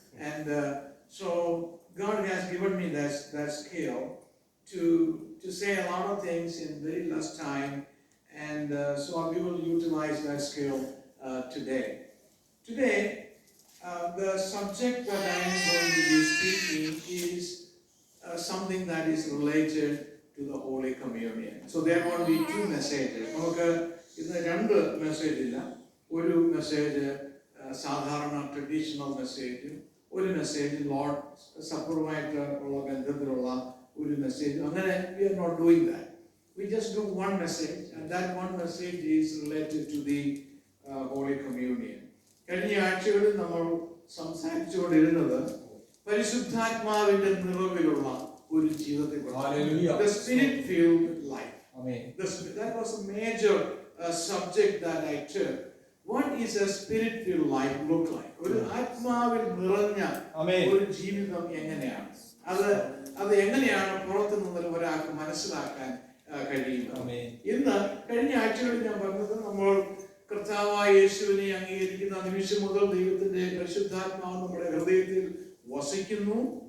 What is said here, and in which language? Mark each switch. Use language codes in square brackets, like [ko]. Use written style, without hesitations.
[en] And so God has given me that skill to say a lot of things in very less time, and so we will utilize that skill today. Today, the subject that I am going to be speaking is something that is related to the Holy Communion. So there will be 2 messages. [ml] നമുക്ക് ഇന്ന് 2 message ഇല്ല. ഒരു message സാധാരണ traditional മെസ്സേജും ഒരു message Lord സപ്പറുമായിട്ട് ഉള്ള ബന്ധത്തിലുള്ള ഒരു message. [en] അങ്ങനെ we are not doing that. We just do one message, and that one message is related to the Holy Communion. [ml] കഴിഞ്ഞ ആഴ്ചകളിൽ നമ്മൾ സംസാരിച്ചുകൊണ്ടിരുന്നത് പരിശുദ്ധാത്മാവിന്റെ നിറവിലുള്ള ഒരു ജീവിതത്തെക്കുറിച്ച്. [en] The Spirit-filled life. Amen. That was a major subject that I took. What is a Spirit-filled life look like? [ml] ഒരു ആത്മാവിൽ നിറഞ്ഞ ഒരു ജീവിതം എങ്ങനെയാണ്? അത് എങ്ങനെയാണ് പുറത്തു നിന്ന് ഒരാൾക്ക് മനസ്സിലാക്കാൻ കഴിയുന്നത്? ഇന്ന് കഴിഞ്ഞ ആഴ്ചകളിൽ ഞാൻ പറഞ്ഞത്, നമ്മൾ കർത്താവായ യേശുവിനെ അംഗീകരിക്കുന്ന നിമിഷം മുതൽ ദൈവത്തിന്റെ പരിശുദ്ധാത്മാവ് നമ്മുടെ ഹൃദയത്തിൽ വസിക്കുന്നു.